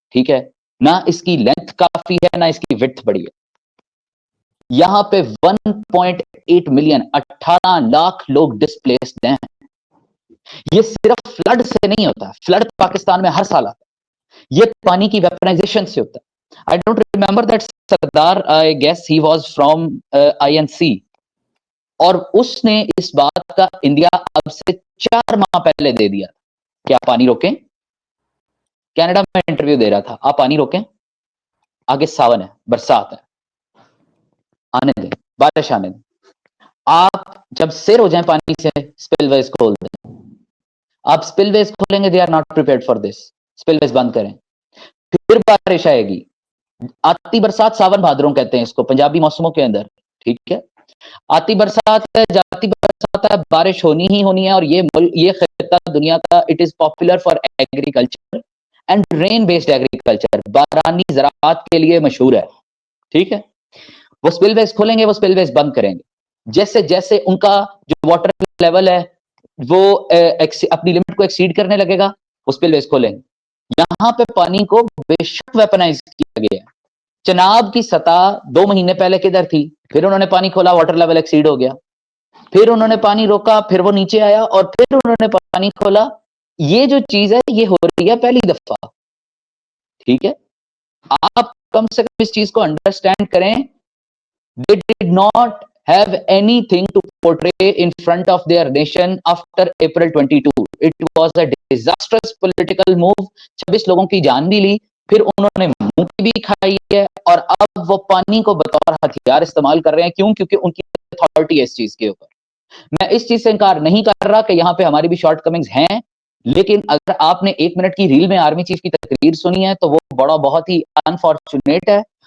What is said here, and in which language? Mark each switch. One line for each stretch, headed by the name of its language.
Urdu: ٹھیک ہے, نہ اس کی لینتھ کافی ہے نہ اس کی وڈتھ بڑی ہے. یہاں پہ 1.8 ملین 18 لاکھ لوگ ڈسپلیسڈ ہیں. یہ صرف فلڈ سے نہیں ہوتا, فلڈ پاکستان میں ہر سال آتا ہے, یہ پانی کی ویپنائزیشن سے ہوتا ہے.
English: I don't remember that Sardar, I guess he was from INC.
Urdu: اور اس نے اس بات کا انڈیا اب سے 4 ماہ پہلے دے دیا کہ آپ پانی روکیں. کینیڈا میں انٹرویو دے رہا تھا, آپ پانی روکیں, آگے ساون ہے, برسات ہے, آنے دیں, بارش آنے دیں. آپ جب سیر ہو جائیں پانی سے اسپل ویز کھول دیں. آپ اسپل ویز کھولیں گے,
English: they are not prepared for this,
Urdu: spell ویز بند کریں, پھر بارش آئے گی. آتی برسات ساون بھادروں کہتے ہیں اس کو پنجابی موسموں کے اندر. ٹھیک ہے, آتی برسات ہے, جاتی برسات ہے, بارش ہونی ہی ہونی ہے. اور یہ خطہ دنیا کا
English: it is popular for agriculture and rain based agriculture,
Urdu: بارانی زراعت کے لیے مشہور ہے. ٹھیک ہے, وہ اسپل ویز کھولیں گے, وہ اسپل ویز بند کریں گے. جیسے جیسے ان کا جو واٹر لیول ہے وہ اپنی لمٹ کو ایکسیڈ کرنے لگے گا, وہ اسپل ویز کھولیں گے. یہاں پہ پانی کو بے شک ویپنائز کیا گیا ہے. چناب کی سطح 2 مہینے پہلے کدھر تھی, پھر انہوں نے پانی کھولا, واٹر لیول ایکسیڈ ہو گیا, پھر انہوں نے پانی روکا, پھر وہ نیچے آیا, اور پھر انہوں نے پانی کھولا. یہ جو چیز ہے یہ ہو رہی ہے پہلی دفعہ. ٹھیک ہے, آپ کم سے کم اس چیز کو انڈرسٹینڈ کریں.
English: They did not have anything to portray in front of their nation after April 22. It was a disastrous political move.
Urdu: 26 لوگوں کی جان بھی لی, پھر انہوں نے منہ کی بھی کھائی ہے, اور اب وہ پانی کو بطور ہتھیار استعمال کر رہے ہیں. کیوں؟ کیونکہ ان کی اتھارٹی ہے اس چیز کے اوپر. میں اس چیز سے انکار نہیں کر رہا کہ یہاں پہ ہماری بھی شارٹ کمنگز ہیں, لیکن اگر آپ نے 1 منٹ کی ریل میں آرمی چیف کی تقریر سنی ہے تو وہ بہت ہی انفارچونیٹ ہے.